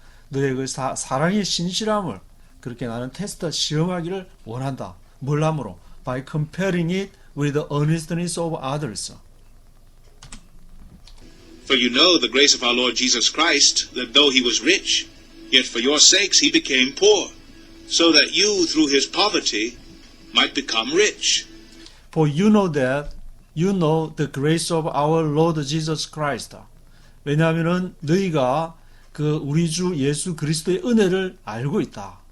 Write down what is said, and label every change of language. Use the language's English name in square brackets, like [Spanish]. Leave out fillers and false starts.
[Korean] 너의 그 사랑의 신실함을 그렇게 나는 테스트 시험하기를 원한다. 뭘 함으로? [English] By comparing it with the earnestness of others. For you know the grace of our Lord Jesus Christ, that though he was rich, yet for your sakes he became poor, so that you through his poverty might become rich. For you know that you know the grace of our Lord Jesus Christ. [Korean] 왜냐하면은 너희가 그 우리 주 예수 그리스도의 은혜를 알고 있다.